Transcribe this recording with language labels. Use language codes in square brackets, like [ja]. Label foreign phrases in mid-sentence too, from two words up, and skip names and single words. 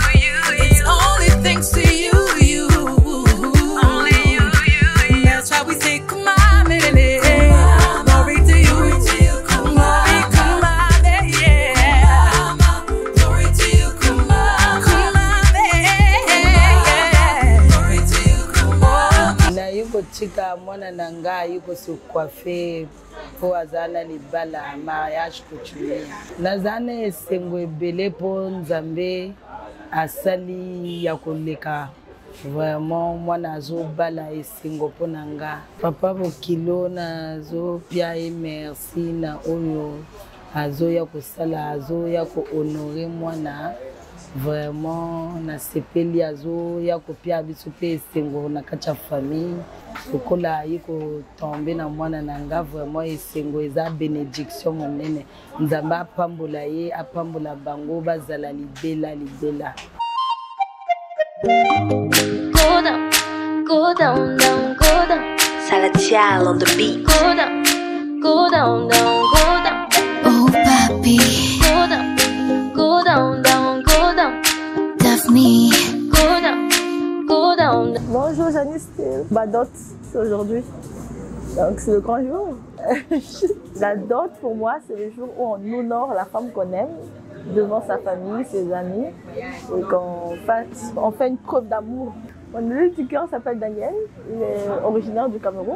[en] It's only thanks to you. Only you. That's why we say come on, baby. Glory to you. Come on, yeah. Glory to you. Come on, yeah. Glory to you. Come on. [ln] Na yuko chika mwana nanga yuko sukwafe po azana libala [fr] mariage coutumier. [ln] Nazane esengo ebele po Nzambe asali ya koleka. Vraiment mwana azobala esengo po nanga. Papa bokilo na zo pia merci na oyo azo ya kosala azo ya ko honorer mwana. Vraiment na sepeli azo ya kopia biso pe esengo na kacha famille okola yiko tombe na mwana nanga. Vraiment esengo eza bénédiction monene. Nzambe apambola ye apambola bango bazala libela. [en] Go down, go down, down, go down. Salatiel on the beat. Go down, go down, down, go down. Oh papi. Go down, go down, down, go down. Daphne. Go down, go down. [fr] Bonjour Janice, c'est ma dot aujourd'hui. Donc c'est le grand jour. La dot pour moi c'est le jour où on honore la femme qu'on aime devant sa famille, ses amis et qu'on fait une preuve d'amour. Mon élu du cœur s'appelle Daniel, il est originaire du Cameroun.